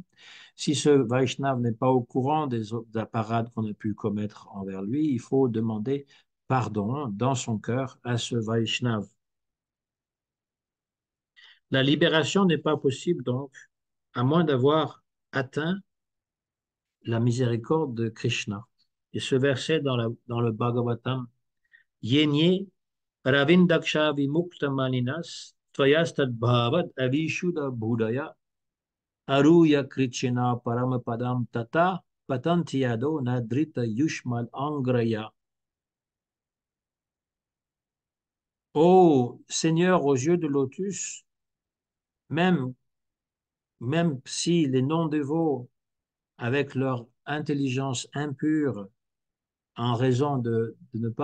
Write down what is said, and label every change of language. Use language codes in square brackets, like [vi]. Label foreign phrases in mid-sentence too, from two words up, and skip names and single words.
[fr] Si ce Vaishnav n'est pas au courant des parades qu'on a pu commettre envers lui, il faut demander pardon dans son cœur à ce Vaishnav. La libération n'est pas possible donc, à moins d'avoir atteint la miséricorde de Krishna. Et ce verset dans le Bhagavatam, [sa] Yenye Ravindaksha Vimukta Maninas, Tvayastad Bhavat Avishuddha Bhudaya, Aruya Krichena Paramapadam Tata, Patantiyado Nadrita Yushmal Angraya. [fr] Ô Seigneur aux yeux de lotus, même, même si les non-dévots, avec leur intelligence impure, en raison de ne